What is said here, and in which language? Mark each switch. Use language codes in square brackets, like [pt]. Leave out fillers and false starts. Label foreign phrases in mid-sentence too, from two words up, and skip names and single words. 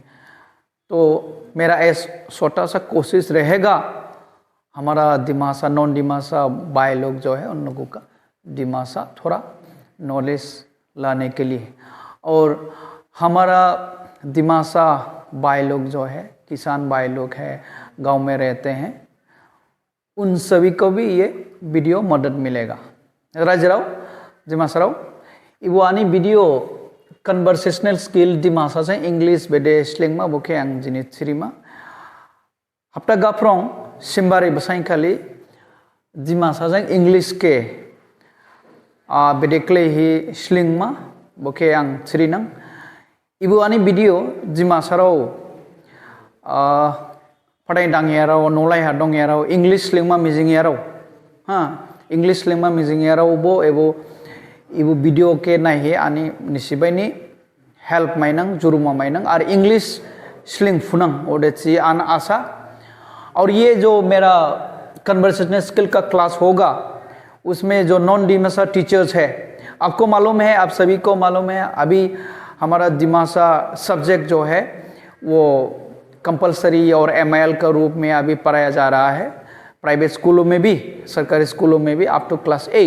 [hi] तो मेरा ऐसा छोटा सा कोशिश रहेगा हमारा डिमासा नॉन डिमासा भाई लोग जो है उन लोगों का डिमासा थोड़ा नॉलेज लाने के लिए, और हमारा डिमासा भाई लोग जो है, किसान भाई लोग हैं, गांव में रहते हैं, उन सभी को भी ये वीडियो मदद मिलेगा। [dis] राजराव डिमासाराव इबो आनी [en] video conversational skill [dis] डिमासा से इंग्लिश बेदे स्लेंगमा बोके आं जिनि थिरिमा हप्ता गाफ्रं सिम्बारी बसाई खाली डिमासा से इंग्लिश के बेदे क्ले ही स्लिंगमा बोके आं थिरिनंग इबो आनी वीडियो डिमासाराव पढ़ाई दांगेराव नौलाई हादोंगेराव इंग्लिश लिंगमा मिजिंगेराव इंग्लिश लिंगमा मिजिंगेराव बो एबो इबो वीडियो के नाहे आनी निसिबाइनी हेल्प माइनंग जुरुमा माइनंग और इंग्लिश स्लिंग फुनंग ओडेची आन आशा। [hi] और ये जो मेरा [en] conversational skill [hi] का क्लास होगा उसमें जो [en] non Dimasa teachers [hi] है, आपको मालूम है, आप सभी को मालूम है, अभी हमारा डिमासा सब्जेक्ट जो है वो कंपलसरी और MIL का रूप में अभी पढ़ाया जा रहा है, प्राइवेट स्कूलों में भी, सरकारी स्कूलों में भी, [en] up to class 8.